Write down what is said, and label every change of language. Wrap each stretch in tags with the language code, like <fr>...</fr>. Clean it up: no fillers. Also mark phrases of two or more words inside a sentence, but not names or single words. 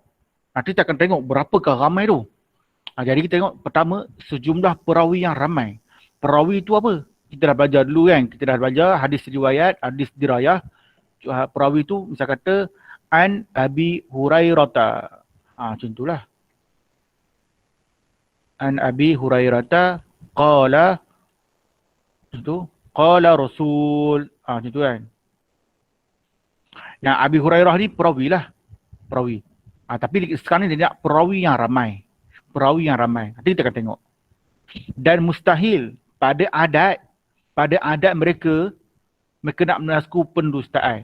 <ms>Nanti kita akan tengok berapakah ramai tu. Jadi kita tengok pertama sejumlah perawi yang ramai. Perawi itu apa? Kita dah belajar dulu kan. Kita dah belajar hadis riwayat, hadis dirayah. Perawi itu misal kata an Abi Hurairah. Macam itulah.</ms> <ar>عن أبي هريرة قال itu قال رسول.</ar> <ms>Macam tu kan. Yang Abi Hurairah ni perawi lah. Perawi. Tapi sekarang ni dia nak perawi yang ramai. Perawi yang ramai. Nanti kita akan tengok. Dan mustahil pada adat mereka nak menasku pendustaan.</ms>